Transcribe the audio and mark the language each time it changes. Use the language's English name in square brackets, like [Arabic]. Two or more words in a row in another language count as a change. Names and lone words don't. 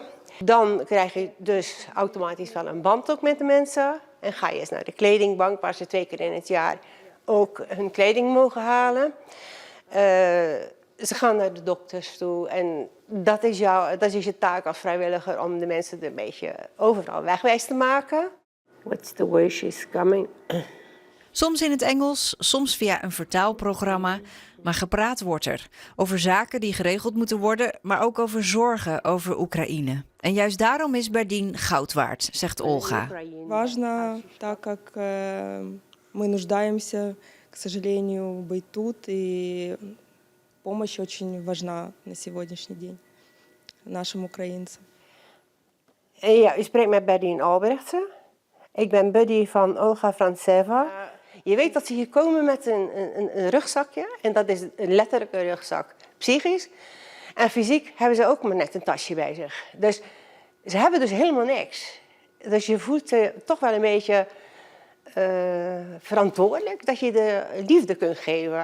[Dutch] Dan krijg je dus automatisch wel een band ook met de mensen. En ga je eens naar de kledingbank waar ze 2 keer in het jaar ook hun kleding mogen halen. Ze gaan naar de dokters toe en dat is je taak als vrijwilliger om de mensen er een beetje overal wegwijs te maken. [English] What's the way she's coming? [Dutch] Soms in het Engels, soms via een vertaalprogramma. Maar gepraat wordt er over zaken die geregeld moeten worden, maar ook over zorgen over Oekraïne. En juist daarom is Berdien goud waard, zegt Olga. [Russian] Важно, так как мы нуждаемся, к сожалению, быть тут, и помощь очень важна на сегодняшний день нашим украинцам. [Dutch] Ja, u spreekt met Berdien Albrechtse. Ik ben buddy van Olga Frantseva. Je weet dat ze hier komen met een rugzakje. En dat is een letterlijke rugzak. Psychisch en fysiek hebben ze ook maar net een tasje bij zich. Dus ze hebben dus helemaal niks. Dus je voelt toch wel een beetje verantwoordelijk dat je de liefde kunt geven.